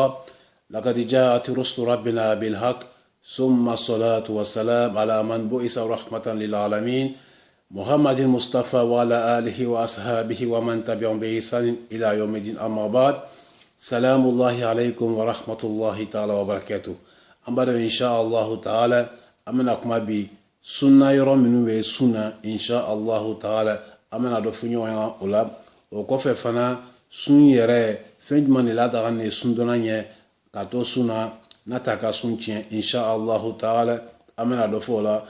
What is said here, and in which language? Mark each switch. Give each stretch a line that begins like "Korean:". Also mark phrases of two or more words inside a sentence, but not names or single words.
Arabic: لقد جاءت رسل ربنا بالحق ثم الصلاة والسلام على من بعث رحمة للعالمين محمد المصطفى وعلى آله وأصحابه ومن تبعهم بإحسان إلى يوم الدين. أما بعد، سلام الله عليكم ورحمة الله تعالى وبركاته. أمبارح إن شاء الله تعالى
Bambara: amena kuma bi sunna yɔrɔ minnu bɛ sunna
Arabic: إن شاء الله تعالى
Bambara: amena dɔ fɔ ɲɔgɔn ya o la. O kɔfɛ fana sun yɛrɛ fɛn jumɛn de la daga ne sun dɔnna ɲɛ ka to sunna n'a ta ka sun tiɲɛ
Arabic: إن شاء الله تعالى
Bambara: amena dɔ fɔ o la.